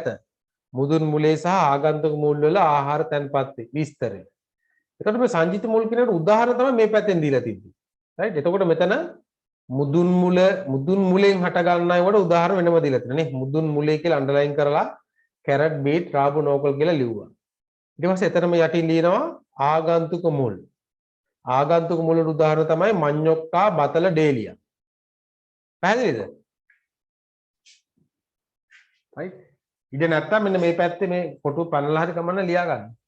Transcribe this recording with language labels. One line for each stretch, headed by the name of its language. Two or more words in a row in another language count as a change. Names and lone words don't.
Sinhala: මුදුන් මුලේ සහ ආගන්තුක මුල් වල ආහාර තන්පත් විස්තරය. එතකොට මේ සංචිත මුල් කියනට උදාහරණ තමයි මේ පැත්තෙන් දීලා තිබ්බේ. රයිට්? එතකොට මෙතන මුදුන් මුලෙන් හට ගන්නවට උදාහරණ වෙනම දීලා තියෙනවා නේ. මුදුන් මුලේ කියලා අන්ඩර්ලයින් කරලා carrot, බීට්, රාබු, නෝකෝල් කියලා ලිව්වා. ඊට පස්සේ එතරම් යටින් ලියනවා ආගන්තුක මුල්. ආගන්තුක මුල් වල උදාහරණ තමයි මඤ්ඤොක්කා, බතල, ඩේලියා. පැහැදිලිද? right? ඉතින් නැත්තම් මෙන්න මේ පැත්තේ මේ ෆොටෝ පැනලා හරි කමන්න ලියා ගන්න.